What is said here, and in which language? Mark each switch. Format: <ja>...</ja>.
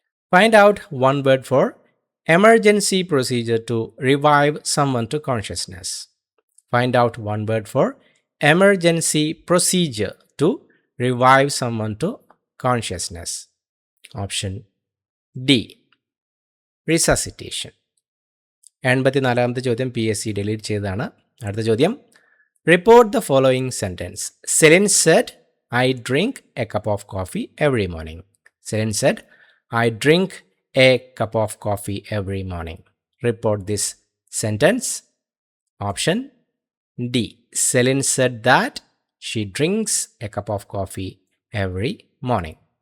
<en>Find out one word for emergency procedure to revive someone to consciousness. Find out one word for emergency procedure to revive someone to consciousness. Option D, resuscitation.</en> <ml>84ാമത്തെ ചോദ്യം PSC delete ചെയ്തതാണ്. അടുത്ത ചോദ്യം,</ml> <en>Report the following sentence. Selin said I drink a cup of coffee every morning. Selin said, I drink a cup of coffee every morning. Report this sentence. Option D. Selin said that she drinks a cup of coffee every morning.</en>